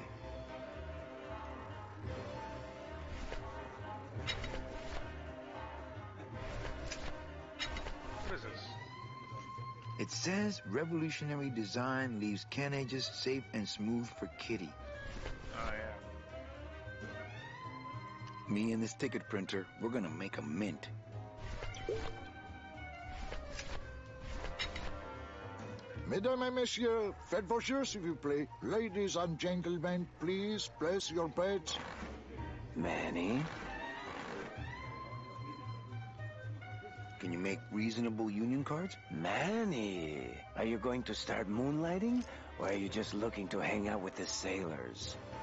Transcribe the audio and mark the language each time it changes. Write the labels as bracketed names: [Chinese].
[English] What is this? It says revolutionary design leaves can edges safe and smooth for Kitty. Oh, yeah. Me and this ticket printer, we're gonna make a mint. [French] Mesdames et messieurs, faites vos jeux, s'il vous plaît. [English] Ladies and gentlemen, please place your bets. Manny? Can you make reasonable union cards? Manny, are you going to start moonlighting? Or are you just looking to hang out with the sailors?